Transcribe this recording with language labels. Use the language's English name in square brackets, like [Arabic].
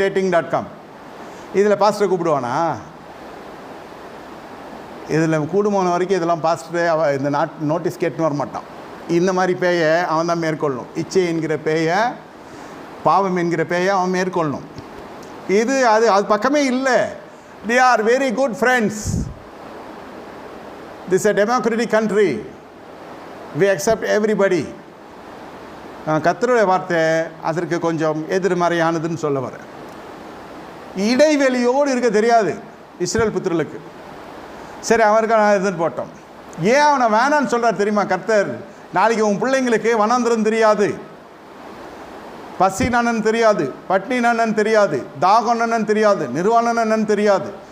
[Tamil] dating.com இதில் பாஸ்டரை கூப்பிடுவானா? இதில் கூடுமான வரைக்கும் இதெல்லாம் பாஸ்டரே இந்த நோட்டீஸ் கேட்டுன்னு வர மாட்டான். இந்த மாதிரி பேயை அவன் தான் மேற்கொள்ளணும். இச்சை என்கிற பேயை, பாவம் என்கிற பேயை அவன் மேற்கொள்ளணும். அது பக்கமே இல்லை. [English] they are very good friends. This is a democratic country. We accept everybody. [Tamil] கர்த்தருடைய வார்த்தை அதற்கு கொஞ்சம் எதிர்மறையானதுன்னு சொல்ல வர. இடைவெளியோடு இருக்க தெரியாது இஸ்ரேல் புத்திரர்களுக்கு. சரி, அவருக்கு நான் இருந்துன்னு போட்டோம். ஏன் அவனை வேணான்னு சொல்கிறார் தெரியுமா கர்த்தர்? நாளைக்கு உன் பிள்ளைங்களுக்கு வனாந்திரம் தெரியாது, பசி நன்னன் தெரியாது, பட்னி நன்னன் தெரியாது, தாகம் நன்னன் தெரியாது, நிர்வாண நன்னன் தெரியாது.